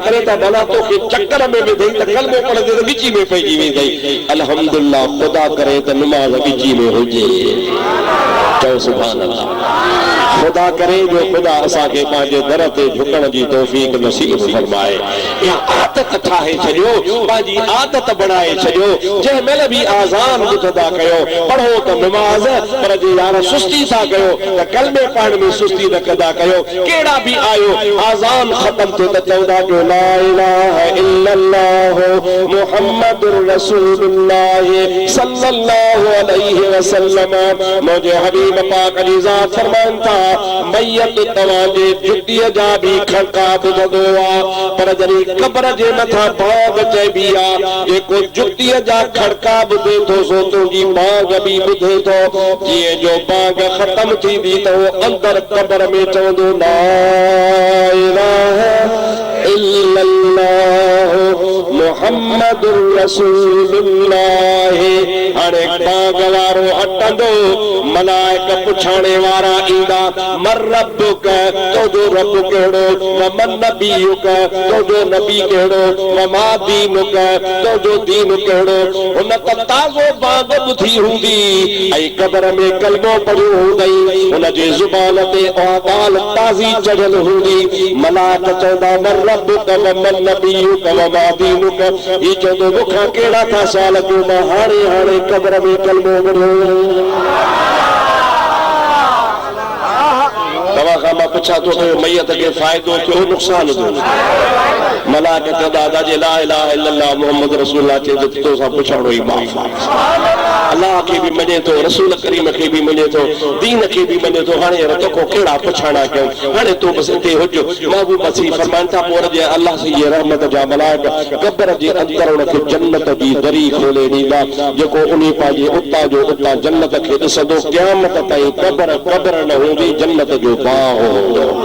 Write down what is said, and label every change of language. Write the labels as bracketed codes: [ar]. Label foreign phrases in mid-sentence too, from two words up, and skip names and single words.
[sd] करे त भला तोखे चक्कर में विधई त कलमो पढ़ंदे त ॻिची में पइजी वेंदई अल्हम्दुलिल्लाह ख़ुदा करे त निमाज़ ॻिची में हुजे चओ [ar] سبحان الله [sd] ख़ुदा करे जो ख़ुदा असांखे पंहिंजे दर ते झुकण जी तौफ़ीक़ नसीब फरमाए इहा आदत ठाहे छॾियो पंहिंजी आदत बणाए छॾियो जंहिं महिल बि आज़ान ॿुधंदा कयो पढ़ो त निमाज़ पर जे यार सुस्ती था कयो त कलमे पढ़ण में सुस्ती न कंदा कयो कहिड़ा बि आयो आज़ान ख़त्म थियो त चवंदा कयो [ar] لا إله إلا الله محمد رسول الله صلى الله عليه وسلم [sd] मुंहिंजे हबीब पाक जी ज़ात फरमान था मैयत तव्हांजे जुतीअ जा बि खड़का ॿुधंदो आहे पर जॾहिं कब्र जे मथां बाग चइबी आहे जेको जुतीअ जा खड़का ॿुधे थो सो तुंहिंजी बाग बि ॿुधे थो जीअं जो बाग ख़त्म थींदी त उहो अंदर कब्र में चवंदो [ar] لا إله إلا الله محمد رسول الله [sd] हाणे बाग वारो हटंदो मलाइक पुछाणे वारा ईंदा [ar] من ربك [sd] तुंहिंजो रब कहिड़ो [ar] ومن نبيك [sd] तुंहिंजो नबी कहिड़ो [ar] وما دينك [sd] तुंहिंजो दीन कहिड़ो हुन त ताज़ो बाग ॿुधी हूंदी ऐं कब्र में कलमो पढ़ियो हूंदई हुनजे ज़ुबान ते ॻाल्हि ताज़ी चढ़ियल हूंदी मलाइक चवंदा [ar] من ربك ومن نبيك وما دينك [sd] ही चवंदो मूंखां कहिड़ा था साल कयो मां हाणे कब्र में कलमो पढ़ियो तव्हां मां पुछां थो मैयत खे फ़ाइदो थियो नुक़सान थियो मलाइक चवंदा दादा [ar] لا إله إلا الله محمد رسول الله [sd] चए त तोसां पुछणो ई माफ़ अल्लाह खे बि मञे थो रसूल करीम खे बि मञे थो दीन खे बि मञे थो हाणे तोखो कहिड़ा पुछाणा कयूं हाणे तूं बसि हिते हुज महबूब मसीह फरमाइनि था पोइ जे अल्लाह जी रहमत जा मलाइक कब्र जे अंदरि हुनखे जन्नत जी दरी खोले ॾींदा जेको उन पंहिंजे उतां जो उतां जन्नत खे ॾिसंदो क़यामत ताईं कब्र न हूंदी जन्नत जो बाग हूंदो